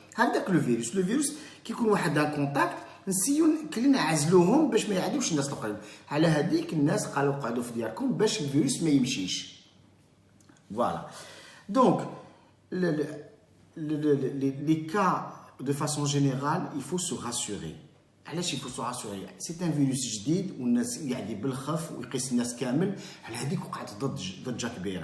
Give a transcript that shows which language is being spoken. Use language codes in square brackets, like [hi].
[fr] Avec le virus qui est en contact, [ar] نسيو كلنا عزلوهم باش ما يعدوش الناس الاخرين. على هذيك الناس قالوا قعدوا في دياركم باش الفيروس ما يمشيش. [fr] Voilà. Donc, les cas, de façon générale, il faut se rassurer. [ar] علاش [fr] il faut se rassurer? C'est un virus [ar] جديد والناس يعدي بالخف ويقيس الناس كامل على هذيك وقعت ضجة كبيرة.